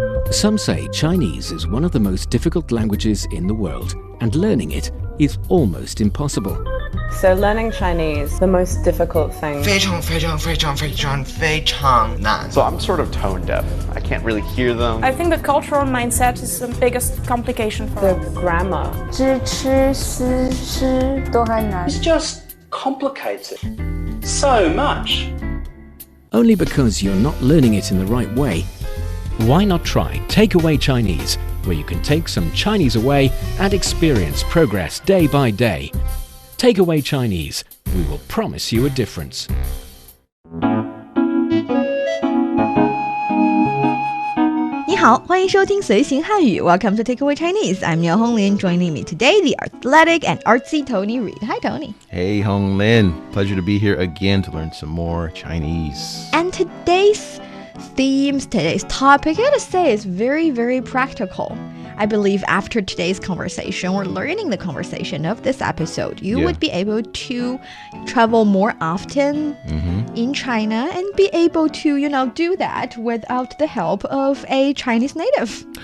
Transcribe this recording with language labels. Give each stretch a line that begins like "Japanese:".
English: Some say Chinese is one of the most difficult languages in the world, and learning it is almost impossible. So learning Chinese, the most difficult thing.
Chinese: 非常非常非常非常非常难
English: So I'm sort of tone deaf. I can't really hear them. I think the cultural mindset is the biggest complication for The us. grammar.
Chinese: 知吃思诗都很难
English: It's just complicated so much. Only because you're not learning it in the right way. Why not try Takeaway Chinese, where you can take some Chinese away and experience progress day by day. Takeaway Chinese, we will promise you a difference.
Chinese: 你好，欢迎收听随行汉语
English: Welcome to Takeaway Chinese. I'm Niuniu Honglin. Joining me today, the athletic and artsy Tony Reed. Hi, Tony. Hey, Honglin. Pleasure to be here again to learn some more Chinese. And today's topic, I gotta say, is very, very practical. I believe after today's conversation, or learning the conversation of this episode, you would be able to travel more often in China and be able to, do that without the help of a Chinese native.